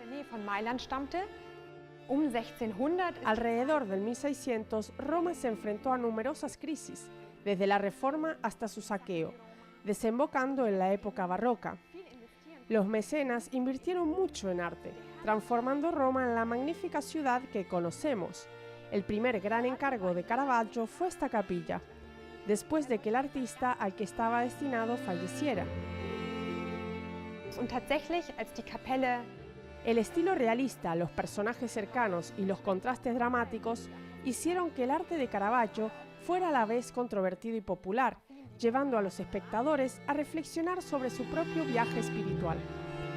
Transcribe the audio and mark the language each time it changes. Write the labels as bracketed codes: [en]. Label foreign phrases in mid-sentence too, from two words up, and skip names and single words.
[es] Alrededor del 1600, Roma se enfrentó a numerosas crisis, desde la Reforma hasta su saqueo, desembocando en la época barroca. Los mecenas invirtieron mucho en arte. transformando Roma en la magnífica ciudad que conocemos. El primer gran encargo de Caravaggio fue esta capilla, después de que el artista al que estaba destinado falleciera. [de] Und tatsächlich, als die Kapelle [es] El estilo realista, los personajes cercanos y los contrastes dramáticos hicieron que el arte de Caravaggio fuera a la vez controvertido y popular, llevando a los espectadores a reflexionar sobre su propio viaje espiritual.